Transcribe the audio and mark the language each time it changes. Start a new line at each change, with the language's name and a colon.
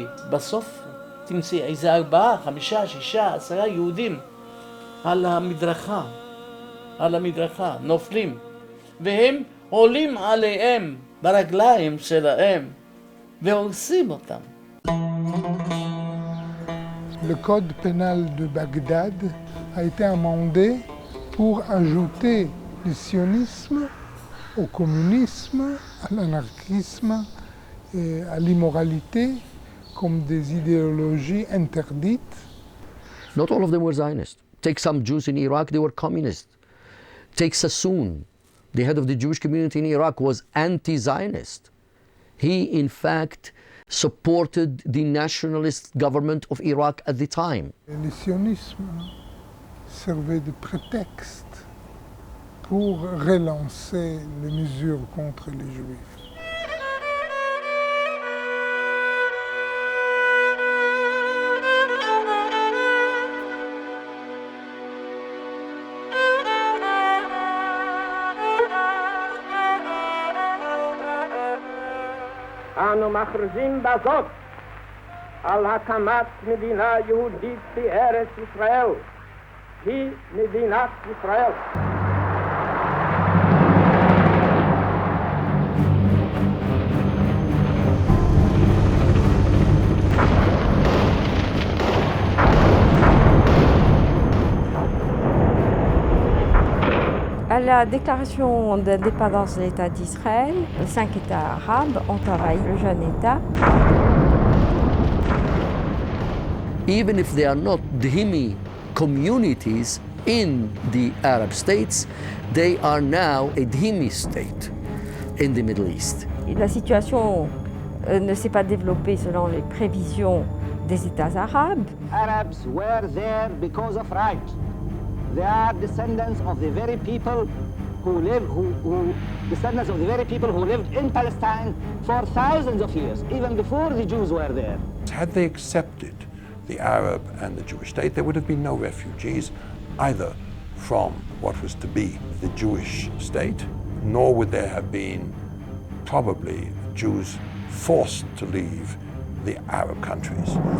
Hebrew: בסוף תמצאי איזה 4, 5, 6, 10 יהודים על המדרכה, נופלים, והם עולים עליהם ברגליים שלהם והורסים אותם.
French: Le code pénal de Bagdad a été amendé pour ajouter le sionisme au communisme, à l'anarchisme et à l'immoralité comme des idéologies interdites.
English: Not all of them were Zionists. Take some Jews in Iraq, they were communists. Take Sassoon, the head of the Jewish community in Iraq, was anti-Zionist. He, in fact, supported the nationalist government of Iraq at the time.
French: Le sionisme servait de prétexte pour relancer les mesures contre les Juifs.
Hebrew: אנו מכריזים בזאת על הקמת מדינה יהודית בארץ ישראל. היא מדינת ישראל.
French: À la déclaration d'indépendance de l'État d'Israël, les 5 États arabes ont envahi le jeune État.
English: Even if they are not dhimmi communities in the Arab states, they are now a dhimmi state in the Middle East.
French: La situation ne s'est pas développée selon les prévisions des États arabes.
English: Arabs were there because of right. They are descendants of the very people who lived in Palestine for thousands of years, even before the Jews were there. Had they accepted the Arab and the Jewish state, there would have been no refugees either from what was to be the Jewish state, nor would there have been probably Jews forced to leave the Arab countries.